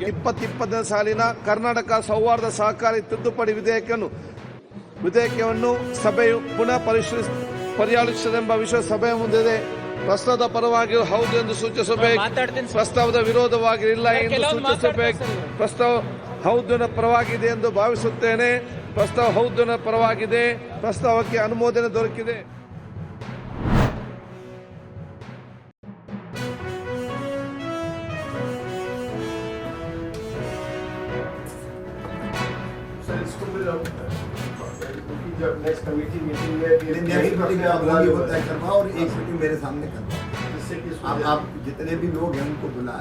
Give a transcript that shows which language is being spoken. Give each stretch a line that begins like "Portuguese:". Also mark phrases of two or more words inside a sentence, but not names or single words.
Kannada: 2020 ಸಾಲಿನ ಕರ್ನಾಟಕ ಸೌಹಾರ್ದ ಸಹಕಾರಿ ತಿದ್ದುಪಡಿ ವಿಧೇಯಕವನ್ನು ಸಭೆಯು ಪುನಃ ಪರಿಶೀಲಿಸದೆಂಬ ವಿಷಯ ಸಭೆಯ ಮುಂದಿದೆ. ಪ್ರಸ್ತಾವದ ಪರವಾಗಿ ಹೌದು ಎಂದು ಸೂಚಿಸಬೇಕು, ಪ್ರಸ್ತಾವದ ವಿರೋಧವಾಗಿರಲಿಲ್ಲ ಎಂದು ಸೂಚಿಸಬೇಕು. ಪ್ರಸ್ತಾವ ಹೌದಿನ ಪರವಾಗಿದೆ ಎಂದು ಭಾವಿಸುತ್ತೇನೆ. ಪ್ರಸ್ತಾವ ಹೌದಿನ ಪರವಾಗಿದೆ. ಪ್ರಸ್ತಾವಕ್ಕೆ ಅನುಮೋದನೆ ದೊರಕಿದೆ.
Hindi: जब
English: next committee meeting
Hindi: में होता है करवा और एक मीटिंग मेरे सामने करवा, जिससे कि आप जितने भी लोग हैं उनको बुलाए.